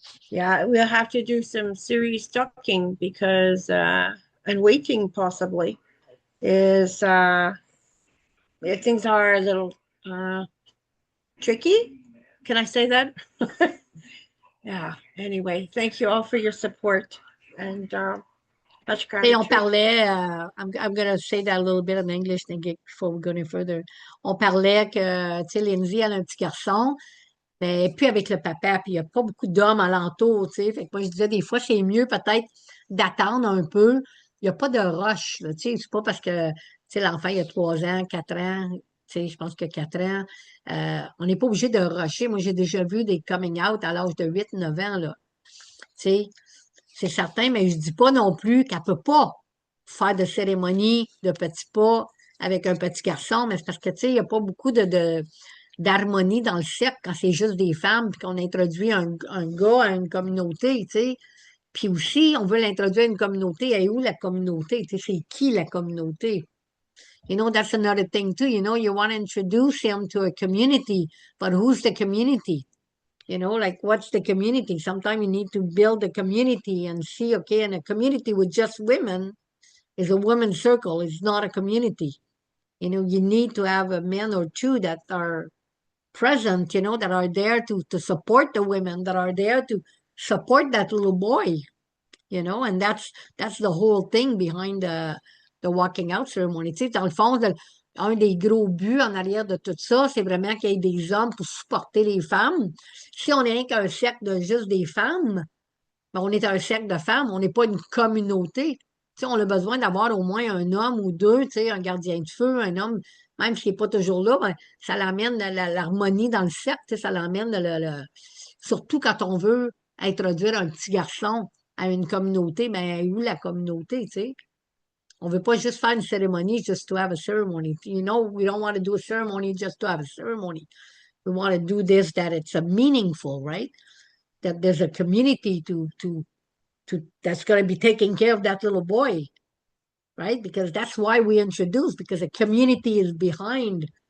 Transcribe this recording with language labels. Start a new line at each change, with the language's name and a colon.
English: Yeah, we'll have to do some serious talking because and waiting possibly is if things are a little tricky. Can I say that? Yeah. Anyway, thank you all for your support and much
French: Et on
English: gratitude.
French: parlait,
English: I'm going to say that a little bit in English before we go any further.
French: On parlait que, tu sais, Lindsay, elle a un petit garçon, mais plus avec le papa, puis il n'y a pas beaucoup d'hommes alentour, tu sais. Fait que moi, je disais, des fois, c'est mieux peut-être d'attendre un peu. Il n'y a pas de rush, là, tu sais. C'est pas parce que, tu sais, l'enfant, il a 3 ans, 4 ans, tu sais, je pense que 4 ans. On n'est pas obligé de rusher. Moi, j'ai déjà vu des coming out à l'âge de 8, 9 ans, là. Tu sais, c'est certain, mais je dis pas non plus qu'elle peut pas faire de cérémonie de petits pas avec un petit garçon, mais c'est parce que, tu sais, il n'y a pas beaucoup d'harmonie dans le cercle quand c'est juste des femmes, puis qu'on introduit un gars à une communauté, tu sais. Puis aussi, on veut l'introduire à une communauté. Et où la communauté? Tu sais, c'est qui la communauté?
English: That's another thing too. You want to introduce him to a community, but who's the community? Like what's the community? Sometimes you need to build a community and see, okay, and a community with just women is a women's circle. It's not a community. You need to have a man or two that are present, that are there to support the women, that are there to support that little boy, and that's the whole thing behind the walking out ceremony.
French: Tu sais, dans le fond, un des gros buts en arrière de tout ça, c'est vraiment qu'il y ait des hommes pour supporter les femmes. Si on est rien qu'un cercle de juste des femmes, ben on est un cercle de femmes, on n'est pas une communauté. Tu sais, on a besoin d'avoir au moins un homme ou deux, tu sais, un gardien de feu, un homme, même s'il n'est pas toujours là, ben, ça l'amène l'harmonie dans le cercle, tu sais, ça l'amène surtout quand on veut introduire un petit garçon à une communauté, ben où la communauté, tu sais? On veut pas juste faire une cérémonie
English: just to have a ceremony. We don't want to do a ceremony just to have a ceremony. We want to do this that it's a meaningful, right? That there's a community to that's going to be taking care of that little boy, right? Because that's why we introduce, because a community is behind.